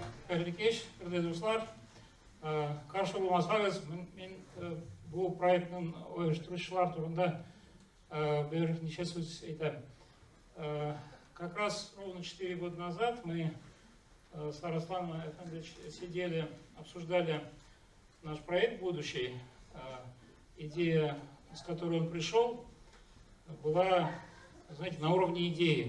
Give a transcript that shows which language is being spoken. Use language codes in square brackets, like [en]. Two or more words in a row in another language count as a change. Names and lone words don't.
[kk] қайырлы кеш, қадірлі достар. Қарсы болмасаңыз, мен бұл проекттің ұйымдастырушылар турында бірнеше сөз айтамын. [ru] Как раз ровно 4 года назад мы с Арасланом Эфендовичем сидели, обсуждали наш проект будущий. Идея, с которой он пришел, была, знаете, на уровне идеи.